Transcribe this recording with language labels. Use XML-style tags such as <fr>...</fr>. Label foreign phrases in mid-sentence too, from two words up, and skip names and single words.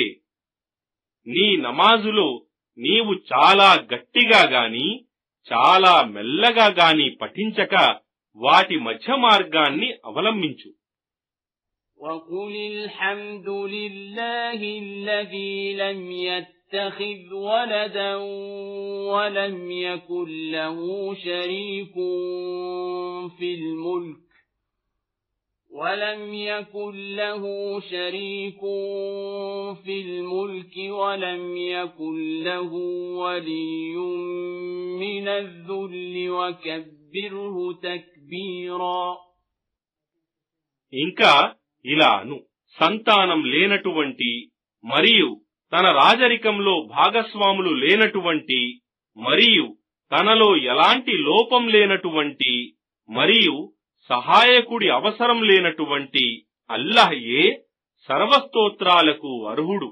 <te>నీ నమాజులో నీవు చాలా గట్టిగా గాని చాలా మెల్లగా గాని పఠించక వాటి మధ్య మార్గాన్ని అవలంబించు.</te> <ar>وَقُلِ الْحَمْدُ لِلَّهِ الَّذِي لَمْ يَتَّخِذْ وَلَدًا وَلَمْ يَكُنْ لَهُ شَرِيكٌ في الملك ولم يكن له ولي من الذل وكبره تكبيرا.</ar> <te>ఇంకా ఇలాను, సంతానం లేనటువంటి మరియు తన రాజరికంలో భాగస్వాములు లేనటువంటి మరియు తనలో ఎలాంటి లోపం లేనటువంటి మరియు సహాయకుడి అవసరం లేనటువంటి అల్లాహ్యే సర్వస్తోత్రాలకు అర్హుడు.</te>